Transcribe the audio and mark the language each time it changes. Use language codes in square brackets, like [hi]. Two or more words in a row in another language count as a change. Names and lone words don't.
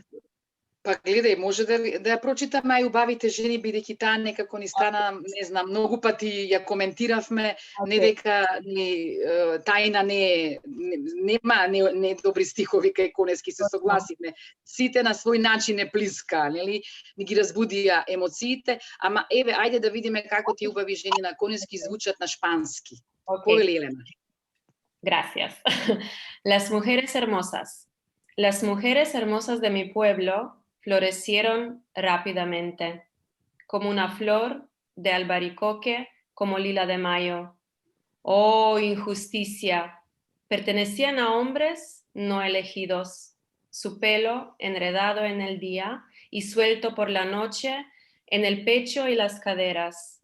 [mk] Па гледај, може да ја прочитаме и Убавите жени, бидејќи таа некако ни стана, не знам, многу пати ја коментиравме, не дека Тајна нема не добри стихови кај конески, се согласивме. Сите на свој начин е блиска, нели? Ни ги разбудија емоциите, ама еве, ајде да видиме како ти Убави жени на конески звучат на шпански. Повели, Елена. [es] Gracias. Las mujeres hermosas de mi pueblo florecieron rápidamente, como una flor de albaricoque, como lila de mayo. Oh, injusticia, pertenecían a hombres no elegidos, su pelo enredado en el día y suelto por la noche en el pecho y las caderas.